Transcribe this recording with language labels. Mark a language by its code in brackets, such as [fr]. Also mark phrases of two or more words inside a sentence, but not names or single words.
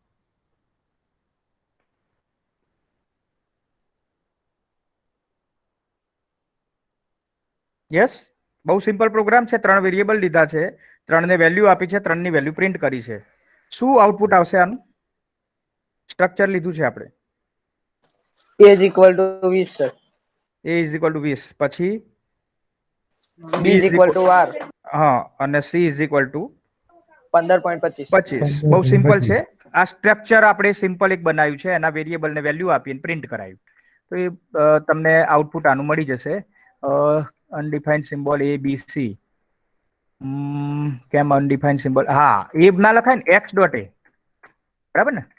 [gu] યસ, બહુ સિમ્પલ પ્રોગ્રામ છે. 3 વેરિયેબલ લીધા છે, 3 ને વેલ્યુ આપી છે, 3 ની વેલ્યુ પ્રિન્ટ કરી છે. શું આઉટપુટ આવશે આનું? સ્ટ્રક્ચર લીધું છે આપણે. [en] A is equal to 20 sir. A is equal to 20, પછી B is equal to R. [gu] હા, અને [en] C is equal to 15.25. 25. [gu] બહુ સિમ્પલ છે. આ સ્ટ્રક્ચર આપણે સિમ્પલ એક બનાવ્યું છે, એના વેરિયેબલ ને વેલ્યુ આપીને પ્રિન્ટ કરાયું. તો એ તમને આઉટપુટ આનું મળી જશે. [en] undefined symbol [gu] A B C. કેમ [en] undefined symbol? [gu] હા, એ ના લખાય ને, x ડોટ a, બરાબર ને?